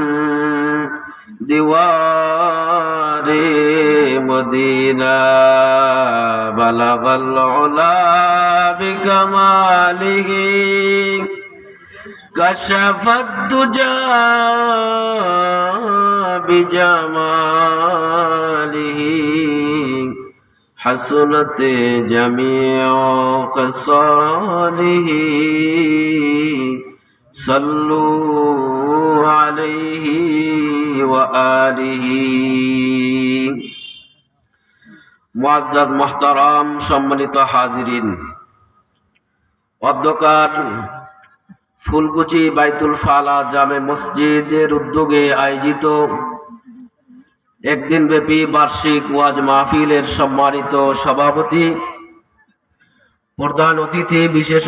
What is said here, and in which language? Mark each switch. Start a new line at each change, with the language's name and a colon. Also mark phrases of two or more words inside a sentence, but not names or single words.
Urdu: دیوار مدینہ
Arabic: بلغ العلا بکمالہ کشف الدجى بجمالہ حسنت جمیع خصالہ صلو علیہ وآلہ
Bangla: মুআজ্জাজ মুহতারাম সম্মানিত হাজিরিন, অধ্যকার ফুলকুচি বাইতুল ফালা জামে মসজিদের উদ্যোগে আয়োজিত একদিন ব্যাপী বার্ষিক ওয়াজ মাহফিলের সম্মানিত সভাপতি, প্রধান অতিথি, বিশেষ